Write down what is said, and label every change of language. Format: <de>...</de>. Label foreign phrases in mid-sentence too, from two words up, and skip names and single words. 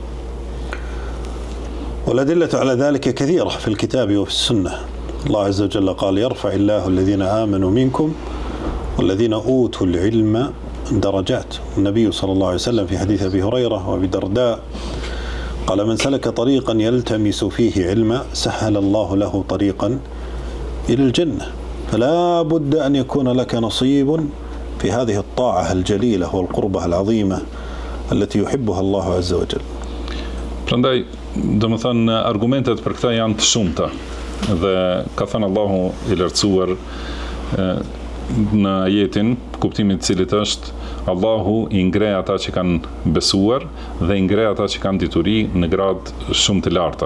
<ar>والأدلة على ذلك كثيرة في الكتاب وفي السنة. الله عز وجل قال يرفع الله الذين آمنوا منكم والذين أوتوا العلم درجات. النبي صلى الله عليه وسلم في حديث أبي هريرة وأبي درداء قال من سلك طريقا يلتمس فيه علما سهل الله له طريقا إلى الجنة. فلا بد أن يكون لك نصيب في هذه الطاعة الجليلة والقربة العظيمة التي يحبها الله عز وجل.</ar> <sq>Prandaj, domethënë argumentet për këtë janë të shumta dhe ka thënë Allahu i lartësuar në ajetin, kuptimi i cilit është Allahu i ngre ata që kanë besuar dhe i ngre ata që kanë dituri në grad shumë të larta.</sq>